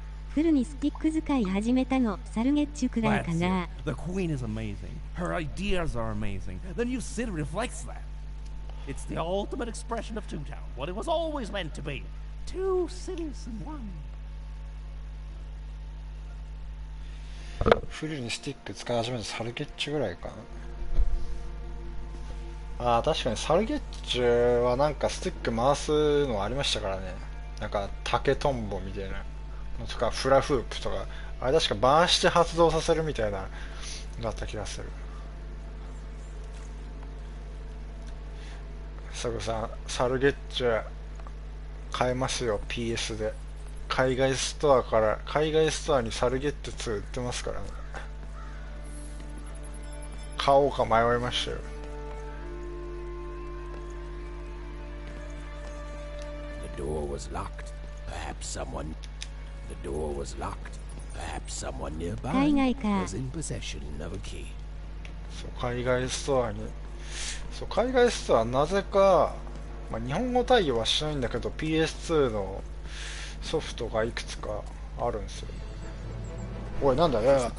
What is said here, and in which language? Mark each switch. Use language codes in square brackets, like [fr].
[ja] フルにスティック使い始めたのサルゲッチュくらいか [en] That's [ja] な。 [en] it. The Queen is amazing. Her ideas are amazing. The new city reflects that. It's the ultimate expression of Two Town, what it was always meant to be. Two cities in one. [ja] フルにスティック使い始めたサルゲッチュぐらいかな。ああ、確かにサルゲッチュはなんかスティック回すのありましたからね。なんか竹トンボみたいなのとかフラフープとか、あれ確か回して発動させるみたいなだった気がする。サグさん、サルゲッチュ買えますよ PS で。海外ストアにサルゲット2売ってますからね。買おうか迷いましたよ。 [en] The door was locked. Perhaps someone. The door was locked. Perhaps someone nearby was in possession of a key. [ja] そう海外ストアに、そう海外ストアなぜか、まあ、日本語対応はしないんだけど PS2 のソフトがいくつかあるんですよ。おいなんだよ。